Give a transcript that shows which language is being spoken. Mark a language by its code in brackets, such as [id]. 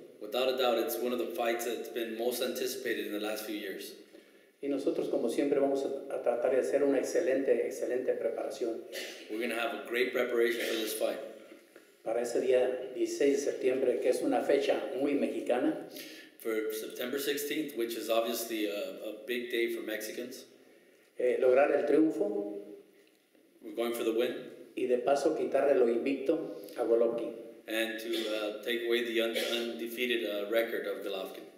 [en] Without a doubt, it's one of the fights that's been most anticipated in the last few years. [es] Y nosotros, como siempre, vamos a tratar de hacer una excelente preparación. [en] We're going to have a great preparation for this fight. [es] Para ese día 16 de septiembre, que es una fecha muy mexicana. [en] For September 16th, which is obviously a big day for Mexicans. [es] Lograr el triunfo. [en] We're going for the win. [es] Y de paso quitarle lo invicto a Golovkin. [en] And to take away the undefeated record of Golovkin.